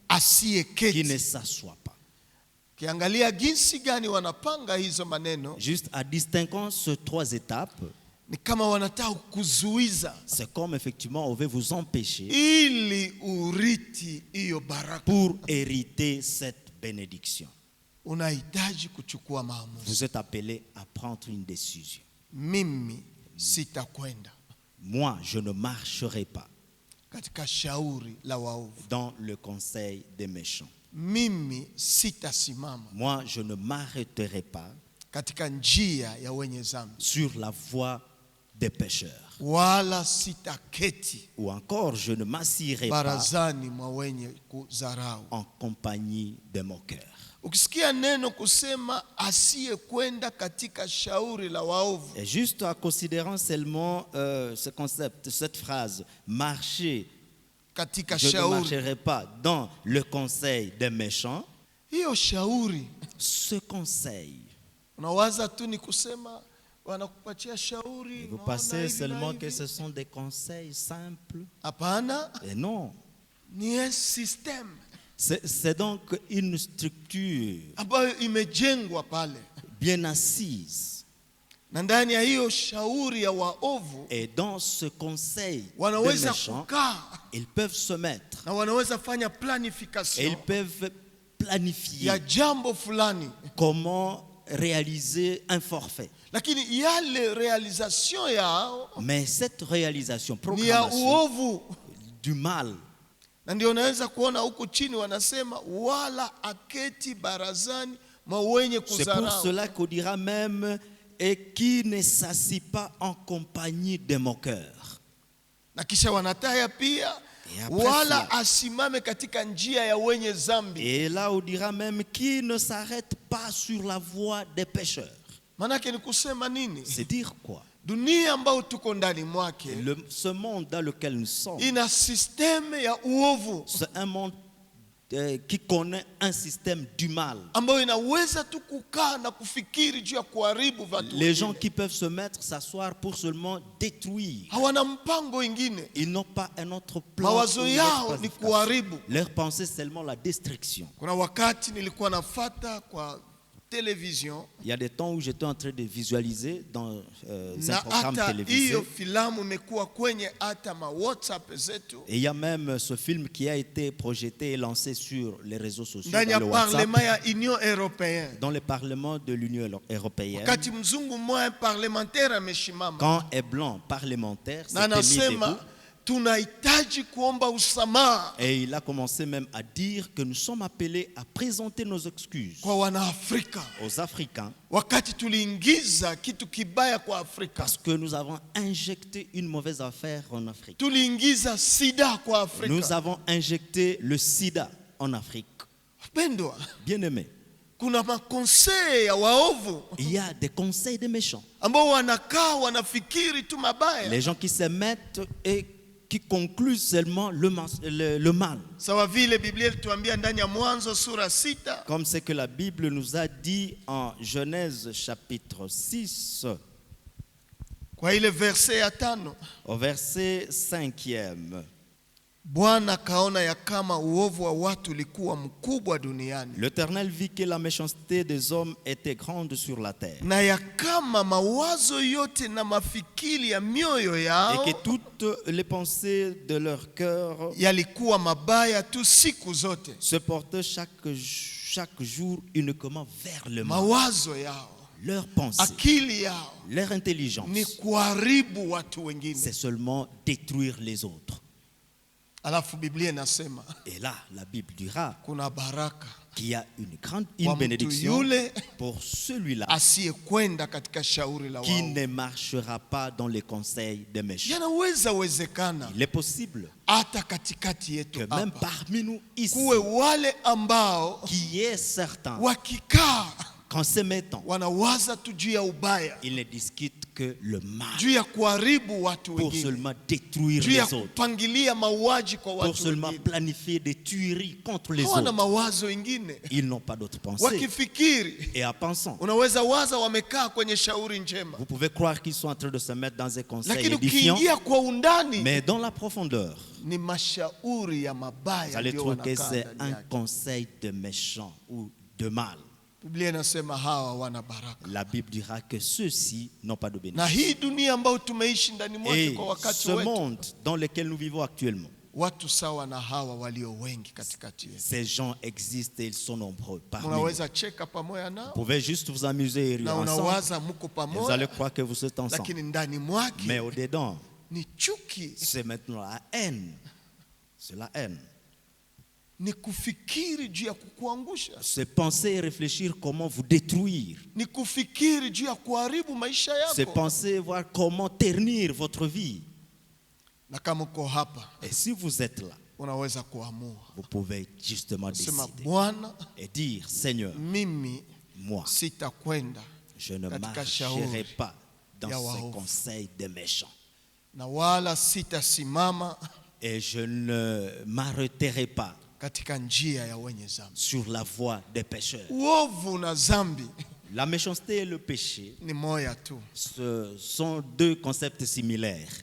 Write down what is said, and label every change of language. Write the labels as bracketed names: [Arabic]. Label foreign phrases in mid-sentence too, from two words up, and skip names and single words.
[Swahili] asiyeketi. [French] ne s'assoit pas. [Swahili] Kiangalia jinsi gani wanapanga hizo maneno, [French] Juste à distinguant ces 3 étapes, [Swahili] ni kama wanataka kuzuiza [French] c'est comme effectivement on veut vous empêcher [Swahili] ili uriti hiyo baraka. [French] pour hériter cette bénédiction. [Swahili] Unahitaji kuchukua maamuzi. [French] Vous êtes appelé à prendre une décision. [Swahili] Mimi sitakwenda [French] Moi, je ne marcherai pas [Swahili] katika shauri la waovu. [French] dans le conseil des méchants. [Swahili] Mimi sitasimama [French] Moi, je ne m'arrêterai pas [Swahili] katika njia ya wenye dhambi, [French] sur la voie des pécheurs. [Swahili] wala sitaketi [French] Ou encore, je ne m'assierai pas [Swahili] barazani mwa wenye kudharau. [French] en compagnie des moqueurs. [Swahili] Ukisikia neno kusema asiyekwenda katika shauri la waovu, [French] Et juste en considérant seulement ce concept, cette phrase, marcher, [Swahili] katika [French] je ne [Swahili] shauri, [French] marcherai pas dans le conseil des méchants, [Swahili] hiyo shauri [French] ce conseil, [Swahili] unawaza tu ni kusema wanakupatia shauri, [French] vous [Swahili] unaona [French] pensez [Swahili] hivi na [French] seulement [Swahili] hivi. [French] que ce sont des conseils simples? [Swahili] Hapana, [French] Et non, [Swahili] ni [French] un system c'est donc une structure [Swahili] ambayo imejengwa pale, [French] bien assise. [Swahili] na ndani ya hiyo shauri ya waovu [French] Et dans ce conseil des [Swahili] wanaweza [French] méchants, [Swahili] kukaa [French] ils peuvent se mettre [Swahili] na wanaweza fanya [French] et [Swahili] planification [French] ils peuvent planifier [Swahili] ya jambo fulani, [French] comment réaliser un forfait. [Swahili] lakini yale realization yao [French] Mais cette réalisation, [Swahili] ni ya proclamation uovu. [French] du mal, [Swahili] Na ndio unaweza kuona huku chini wanasema wala aketi barazani mwa wenye [French] c'est pour [Swahili] kudharau. [French] cela qu'on dira même et qui ne s'assit pas en compagnie des moqueurs. [Swahili] Na kisha wanataya pia [French] Et après [Swahili] wala [French] cela, [Swahili] asimame katika njia ya wenye dhambi. [French] et là on dira même qui ne s'arrête pas sur la voie des pécheurs. [Swahili] Manake ni kusema nini? [French] C'est dire quoi? [Swahili] Dunia ambayo tuko ndani mwake [French] Ce monde dans lequel nous sommes, [Swahili] ina systeme ya uovu. [French] c'est un monde qui connaît un système du mal. [Swahili] ambayo inaweza tu kukaa na kufikiri juu ya kuharibu watu. [French] Les gens qui peuvent se mettre, s'asseoir pour seulement détruire. [Swahili] Hawana mpango ingine. [French] Ils n'ont pas un autre plan. [Swahili] Mawazo yao ni kuharibu. [French] Leur pensée c'est seulement la destruction. [Swahili] Kuna wakati nilikuwa nafata kwa télévision. [French] Il y a des temps où j'étais en train de visualiser dans un [Swahili] Na [French] programme [Swahili] hata [French] télévisé. [Swahili] hiyo filamu imekuwa kwenye hata ma WhatsApp zetu. [French] Et il y a même ce film qui a été projeté et lancé sur les réseaux sociaux, [Swahili] Ndani [French] dans [Swahili] ya [French] le WhatsApp, [Swahili] parlement ya Union Européenne. [French] dans le Parlement de l'Union européenne. [Swahili] Wakati mzungu mmoja parlementaire ameshimama. [French] Quand un blanc parlementaire [Swahili] Na [French] s'était mis [Swahili] anasema [French] debout, [Swahili] tunahitaji kuomba usamaha [French] et il a commencé même à dire que nous sommes appelés à présenter nos excuses [Swahili] kwa wanaafrika. [French] aux Africains [Swahili] Wakati tuliingiza kitu kibaya kwa Afrika. [French] parce que nous avons injecté une mauvaise affaire en Afrique. [Swahili] Tuliingiza sida kwa Afrika. [French] Nous avons injecté le sida en Afrique. [Swahili] Pendwa, [French] Bien-aimés, [Swahili] kuna makonsei ya waovu [French] il y a des conseils des méchants. [Swahili] ambao wanakaa wanafikiri tu mabaya. [French] Les gens qui se mettent et qui concluent seulement le mal. [Swahili] Sawa vile Biblia ilituambia ndani ya Mwanzo sura 6. [French] Comme c'est que la Bible nous a dit en Genèse chapitre 6, [Swahili] Kwa ile verse ya 5. [French] au verset 5e. [Swahili] Bwana kaona ya kama uovu wa watu ulikuwa mkubwa duniani. [French] L'Éternel vit que la méchanceté des hommes était grande sur la terre. [Swahili] Na ya kama mawazo yote na mafikiri ya mioyo [French] Et [Swahili] yao [French] que toutes les pensées de leur cœur [Swahili] yalikuwa mabaya tu siku zote. [French] se portaient chaque jour uniquement vers le mal. [Swahili] Mawazo yao, [French] Leur pensée, [Swahili] akili yao [French] leur intelligence, [Swahili] ni kuharibu watu wengine. [French] c'est seulement détruire les autres. [Swahili] Alafu Biblia inasema [French] Et là, la Bible dira [Swahili] kuna baraka [French] qu'il y a une [Swahili] kwa mtu [French] bénédiction [Swahili] yule [French] pour celui-là [Swahili] asiyekwenda katika shauri la [French] qui [Swahili] waovu. [French] ne marchera pas dans les conseils des méchants. [Swahili] Yanaweza wezekana [French] Il est possible [Swahili] hata katikati yetu [French] que même [Swahili] hapa [French] parmi nous ici, [Swahili] kuwe wale ambao [French] qui est certain [Swahili] wakikaa [French] qu'en se mettant, [Swahili] wanawaza tu juu ya ubaya, [French] ils ne discutent que le mal [Swahili] juu ya kuharibu watu [French] pour [Swahili] wengine, [French] seulement détruire [Swahili] juu ya [French] les autres, [Swahili] kupangilia mauaji kwa [French] pour [Swahili] watu [French] seulement [Swahili] wengine. [French] planifier des tueries contre les [Swahili] Hawana [French] autres. [Swahili] mawazo ingine. [French] Ils n'ont pas d'autre pensée. [Swahili] Wakifikiri, [French] Et en pensant, [Swahili] unaweza waza wamekaa kwenye shauri njema, [French] vous pouvez croire qu'ils sont en train de se mettre dans un conseil [Swahili] lakini [French] édifiant, [Swahili] ukiingia kwa undani [French] mais dans la profondeur, [Swahili] ni mashauri ya [French] vous [Swahili] mabaya [French] allez [Swahili] ndio [French] trouver que [Swahili] wanakaa [French] c'est [Swahili] ndani [French] un [Swahili] yake. [French] conseil de méchant ou de mal. [Swahili] Biblia inasema hawa wana baraka. [French] La Bible dira que ceux-ci n'ont pas de [Swahili] Na [French] bénédiction. [Swahili] hii dunia ambayo tumeishi ndani mwake [French] Et [Swahili] kwa wakati [French] ce [Swahili] wetu, [French] monde dans lequel nous vivons actuellement, [Swahili] watu sawa na hawa walio wengi katikati yetu. [French] ces gens existent et ils sont nombreux parmi nous. [Swahili] Unaweza cheka pamoja [French] Vous [Swahili] nao [French] pouvez juste vous amuser et rire [Swahili] na [French] ensemble. [Swahili] unawaza mko [French] Et vous allez [Swahili] pamoja, [French] croire que vous êtes ensemble. [Swahili] lakini ndani mwake [French] Mais au-dedans, [Swahili] ni chuki, [French] c'est maintenant la haine. C'est la haine. [Swahili] ni kufikiri juu ya kukuangusha, [French] C'est penser et réfléchir comment vous détruire. [Swahili] ni kufikiri juu ya kuharibu maisha [French] C'est [Swahili] yako. [French] penser et voir comment ternir votre vie. [Swahili] Na kama uko hapa, [French] Et si vous êtes là, [Swahili] unaweza kuamua [French] vous pouvez justement [Swahili] sema, [French] décider [Swahili] Bwana, [French] et dire, Seigneur, [Swahili] mimi [French] moi, [Swahili] sitakwenda [French] je ne [Swahili] katika [French] marcherai [Swahili] shauri [French] pas dans [Swahili] ya [French] ce [Swahili] waovu, [French] conseil des méchants. [Swahili] na wala sitasimama [French] Et je ne m'arrêterai pas [Swahili] katika njia ya wenye dhambi. [French] sur la voie des pécheurs. [Swahili] Uovu na dhambi [French] La méchanceté et le péché, [Swahili] ni moya tu, [French] ce sont deux concepts similaires.